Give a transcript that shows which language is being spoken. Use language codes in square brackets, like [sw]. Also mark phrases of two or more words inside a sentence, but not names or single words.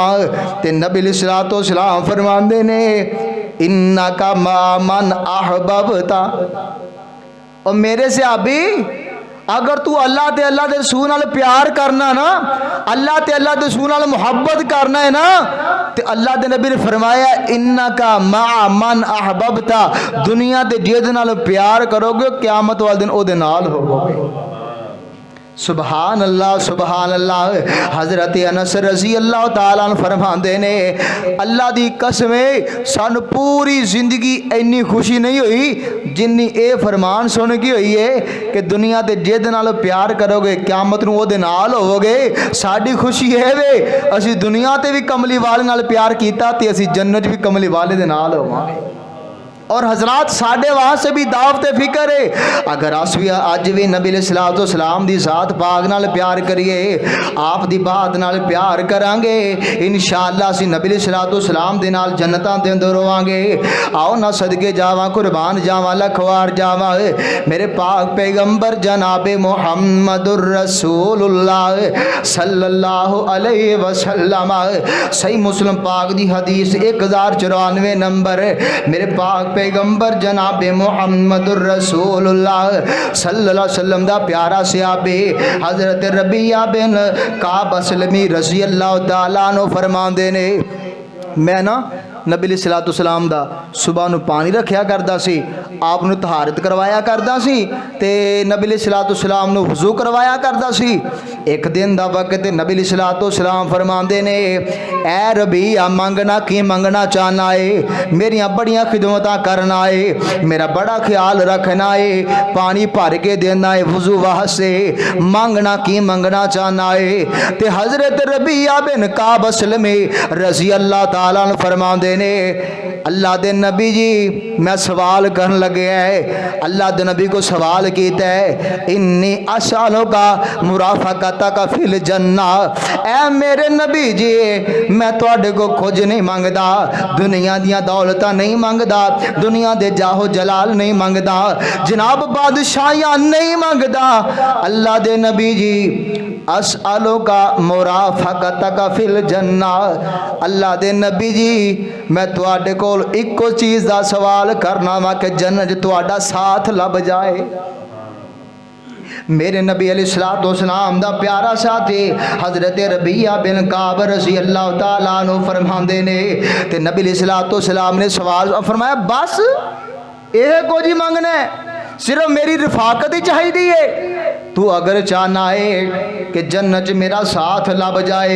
[pa] تے نبی سلام فرماندے نے [ar] إنك من أحببت, [pa] اور میرے صحابی اگر تو اللہ تے اللہ دے رسول نال پیار کرنا نا، اللہ تے اللہ دے رسول نال محبت کرنا ہے نا، تے اللہ دے نبی نے فرمایا [ar] إنك من أحببت, [pa] دنیا دے جہدے نال پیار کرو گے قیامت والے دن اوہدے نال ہووو گے. [ar] سبحان الله سبحان الله. [pa] حضرت انس [ar] رضي الله تعالى عنه [pa] فرماتے نے اللہ دی قسم سانوں پوری زندگی اِنّی خوشی نہیں ہوئی جِنّی یہ فرمان سن کے ہوئی ہے کہ دنیا دے جہدے نال پیار کرو گے قیامت نوں اوہدے نال ہووو گے. ساڈی خوشی ہے وے اسی دنیا تے بھی کملی والے نال پیار کیتا تے اسی جنت بھی کملی والے دے نال ہوواں گے. اور حضرات ساڈے وہاں سے بھی دعوت فکر ہے، اگر اج بھی نبی سلام دی ذات پاک نال پیار کریے، آپ دی بات نال پیار کراں گے، ان شاء اللہ اسیں نبی سلام دے نال جنتاں دے اندر ہوواں گے. آؤ نا صدقے جاواں قربان جاواں لکھ وار جاواں میرے پاک پیغمبر جنابِ [ar] محمد رسول الله صلى الله عليه وسلم. [pa] صحیح مسلم پاک دی حدیث 1094 نمبر. میرے پاک پیغمبر جناب [ar] محمد رسول الله صلى الله عليه وسلم [pa] دا پیارا صحابی حضرت ربیعہ بن کعب اسلمی [ar] رضي الله تعالى عنه [pa] فرماندے نے میں نا نبی سلام دا صبح نوں پانی رکھیا کردا سی، آپ نوں طہارت کروایا کردا سی تے نبی سلام نوں وضو کروایا کردا سی. اک دن دا وقت نبی سلام فرماندے نے اے ربیعہ منگنا کی منگنا چاہنا ہے، میریاں بڑیاں خدمتاں کرنا ہے، میرا بڑا خیال رکھنا ہے، پانی بھر کے دینا ہے وضو واسطے، منگنا کی منگنا چاہنا ہے. تے حضرت ربیعہ بن کعب اسلمی [ar] رضي الله تعالى عنه [pa] فرماندے نے اللہ دے نبی جی میں سوال کرن لگے ہے. اللہ دے نبی کو سوال کیتا ہے [ar] إني أسألك مرافقتك في الجنة, [pa] اے میرے نبی جی میں تہاڈے کو کچھ نہیں منگدا، دنیا دیاں دولتاں نہیں منگدا، دنیا دے جاہ و جلال نہیں منگدا، جناب بادشاہیاں نہیں منگدا. اللہ دے نبی جی [ar] أسألك مرافقتك في الجنة, [pa] اللہ دے نبی جی میں تواڈے کول ایکو چیز دا سوال کرنا وا کہ جنت تواڈا ساتھ لب جائے۔ میرے نبی [ar] علیہ الصلوۃ والسلام [pa] دا پیارا ساتھی حضرت ربیعہ بن کعب [ar] رضی اللہ تعالیٰ عنہ [pa] فرماندے نے تے نبی [ar] علیہ الصلوۃ والسلام [pa] نے سوال فرمایا بس یہ کو جی منگنا ہے، صرف میری رفاقت ہی چاہیے، تو اگر چاہنا ہے کہ جنت میرا ساتھ لب جائے۔